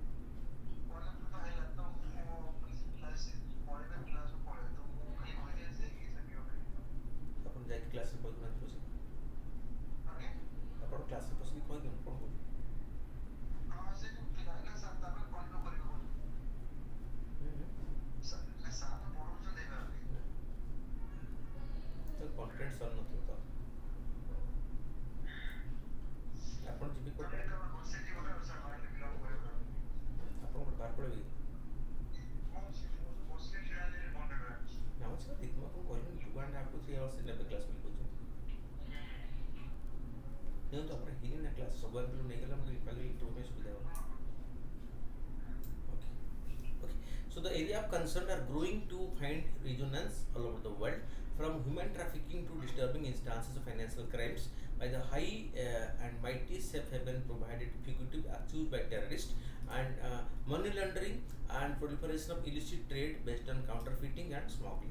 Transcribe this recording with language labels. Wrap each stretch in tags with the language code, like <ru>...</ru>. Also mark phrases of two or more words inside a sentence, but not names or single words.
<or>ଆପଣ ଯାଇକି କ୍ଲାସ୍ରେ କହିଦେଉନାହାନ୍ତି ବସିକି ଆପଣ କ୍ଲାସ୍ରେ ବସିକି କହିଦିଅନ୍ତୁ କ'ଣ କହୁଛନ୍ତି କଣ୍ଟେଣ୍ଟ ସରିନଥିବ ତ ଆପଣ ଯିବେ କୋଉଠି ଆପଣ ଗୋଟେ ବାହାର ପଳେଇବେ କି ନା ସେଟା ଦେଖିବା ଆପଣ କହିଲେନି</or> <en>2.5 to 3 hours</en> <or>ନେବେ କ୍ଲାସ୍ ବୋଲି କହୁଛନ୍ତି ନିଅନ୍ତୁ ଆପଣ ହେଇନି ନା କ୍ଲାସ୍ ସବୁ ଆଙ୍ଗେଲରୁ ନେଇଗଲେ ଆମକୁ କାଲି ଇଣ୍ଟରଭ୍ୟୁ ପାଇଁ ସୁବିଧା ହେବ ଓକେ ଓକେ</or> <en>so the area of concern are growing to find resonance all over the world from human trafficking to disturbing instances of financial crimes by the high and mighty safe haven provided fugitive accused by terrorists and money laundering and proliferation of illicit trade based on counterfeiting and smuggling.</en>